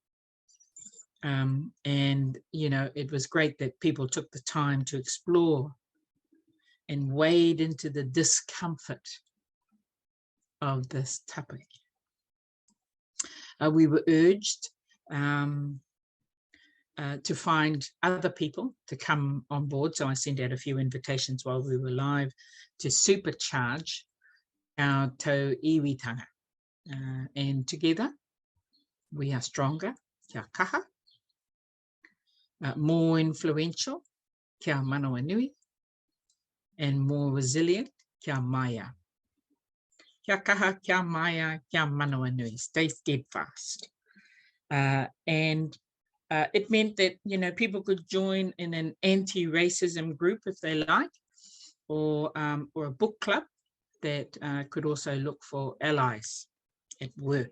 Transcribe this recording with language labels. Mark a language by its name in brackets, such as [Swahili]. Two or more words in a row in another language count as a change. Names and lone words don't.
[English] And, you know, it was great that people took the time to explore and wade into the discomfort of this topic. We were urged to find other people to come on board. So I sent out a few invitations while we were live to supercharge our tau iwitanga. And together we are stronger, [Māori] kia kaha, [English] more influential, [Māori] kia manawa nui, [English] and more resilient, [Māori] kia maya. Kia kaha, kia maya, kia manawa nui, [English] stay steadfast. And it meant that, you know, people could join in an anti-racism group if they like, or a book club that could also look for allies at work.